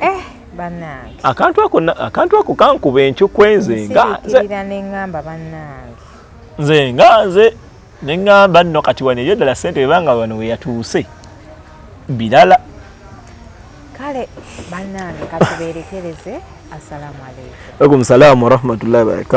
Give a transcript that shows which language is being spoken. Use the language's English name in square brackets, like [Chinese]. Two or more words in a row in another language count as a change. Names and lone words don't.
[Ganda] Bannange. Akantu ako kankuba enkukwenze nga nengamba bannange. Nze nganze nengamba nno kati wano eyo ddala ssente bebanga wano we yatuuse birala. Kale bannange katubeerekereze. [Arabic] السلام عليكم. وعليكم السلام ورحمة الله وبركاته.